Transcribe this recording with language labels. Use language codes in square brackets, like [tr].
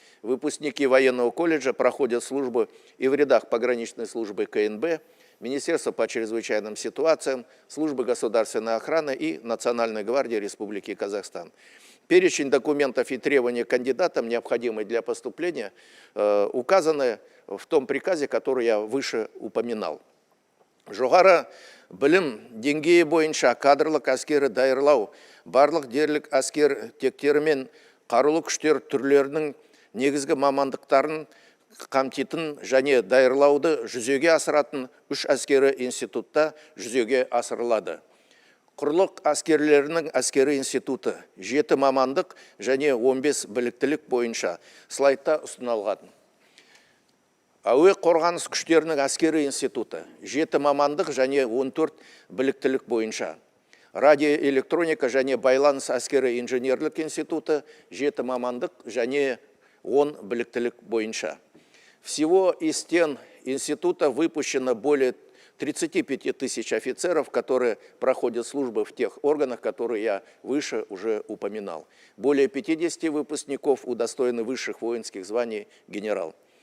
[ru] Выпускники военного колледжа проходят службу и в рядах пограничной службы КНБ, Министерства по чрезвычайным ситуациям, Службы государственной охраны и Национальной гвардии Республики Казахстан. Перечень документов и требований кандидатам, необходимых для поступления, указаны в том приказе, который я выше упоминал. [kk] Жоғары білім деңгейі бойынша кадрлық әскері даярлау, барлық дерлік әскер тектері мен қарулы күштер түрлерінің негізгі мамандықтарын қамтитын және даярлауды жүзеге асыратын 3 әскері институтта жүзеге асырылады. Құрлық әскерлерінің әскері институты 7 мамандық және 15 біліктілік бойынша слайдта ұсынылған. Әуе қорғаныс күштерінің әскері институты 7 мамандық және 14 біліктілік бойынша. Радиоэлектроника және байланыс әскері инженерлік институты 7 мамандық және 10 біліктілік бойынша. [ru] Всего из стен института выпущено более 35 тысяч офицеров, которые проходят службы в тех органах, которые я выше уже упоминал. Более 50 выпускников удостоены высших воинских званий генерал.